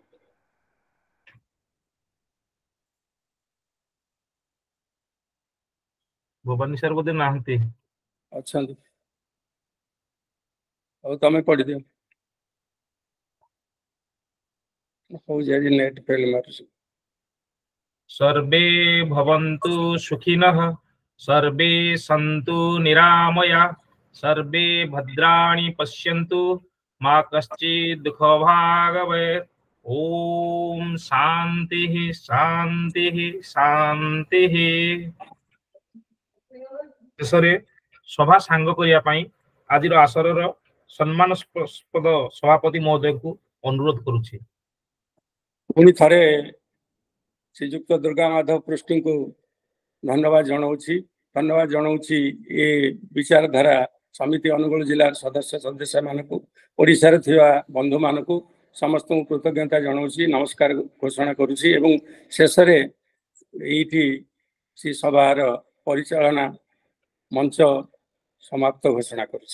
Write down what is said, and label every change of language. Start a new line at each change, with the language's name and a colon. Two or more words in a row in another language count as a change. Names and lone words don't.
Odia: ଭବାନୀ ସାର୍ ବୋଧେ ନାହାନ୍ତି। ଅଛନ୍ତି। ହଉ ତମେ ପଢିଦିଅ। ହଉ ଯାଇ ନେଟ୍ ଫେଲ୍ ମାରୁଛି।
Sanskrit: सर्वे भवन्तु सुखिनः सर्वे सन्तु निरामया सर्वे भद्राणि पश्यन्तु मा कश्चित् दुःखभाग् भवेत्। ओम शान्तिः शान्तिः शान्तिः।
Odia: ଶେଷରେ ସଭା ସାଙ୍ଗ କରିବା ପାଇଁ ଆଜିର ଆସରର ସମ୍ମାନସ୍ପଦ ସଭାପତି ମହୋଦୟଙ୍କୁ ଅନୁରୋଧ କରୁଛି। ପୁଣି ଥରେ ଶ୍ରୀଯୁକ୍ତ ଦୁର୍ଗା ମାଧବ ପୃଷ୍ଟିଙ୍କୁ ଧନ୍ୟବାଦ ଜଣାଉଛି ଏ ବିଚାରଧାରା ସମିତି ଅନୁଗୁଳ ଜିଲ୍ଲାର ସଦସ୍ୟ ମାନଙ୍କୁ ଓଡ଼ିଶାରେ ଥିବା ବନ୍ଧୁ ମାନଙ୍କୁ ସମସ୍ତଙ୍କୁ କୃତଜ୍ଞତା ଜଣାଉଛି ନମସ୍କାର ଘୋଷଣା କରୁଛି ଏବଂ ଶେଷରେ ଏଇଠି ସେ ସଭାର ପରିଚାଳନା ମଞ୍ଚ ସମାପ୍ତ ଘୋଷଣା କରୁଛି।